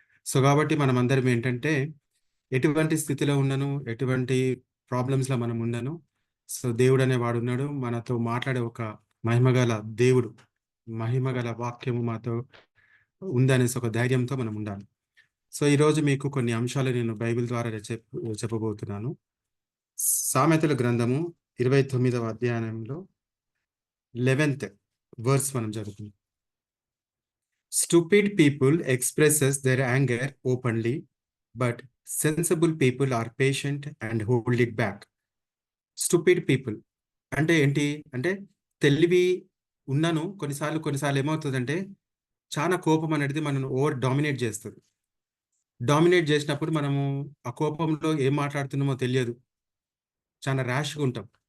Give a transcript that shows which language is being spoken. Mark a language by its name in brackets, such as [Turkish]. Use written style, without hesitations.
[Telugu] So కాబట్టి మనం అందరం ఏంటంటే ఎటువంటి స్థితిలో ఉన్నను, ఎటువంటి ప్రాబ్లమ్స్లో మనం ఉండను, సో దేవుడు అనేవాడు ఉన్నాడు, మనతో మాట్లాడే ఒక మహిమగల దేవుడు, మహిమగల వాక్యము మాతో ఉందనేసి ఒక ధైర్యంతో మనం ఉండాలి. సో ఈరోజు మీకు కొన్ని అంశాలు నేను బైబిల్ ద్వారా చెప్పబోతున్నాను. సామెతల గ్రంథము 29వ అధ్యాయంలో 11th verse మనం చదువుకుందాం. [English] Stupid people expresses their anger openly, but sensible people are patient and hold it back. Stupid people [Telugu] అంటే ఏంటి అంటే తెలివి ఉన్నను కొన్నిసార్లు ఏమవుతుందంటే చాలా కోపం అనేది మనం ఓవర్ డామినేట్ చేస్తుంది. డామినేట్ చేసినప్పుడు మనము ఆ కోపంలో ఏం మాట్లాడుతున్నామో తెలియదు, చాలా ర్యాష్గా ఉంటాం.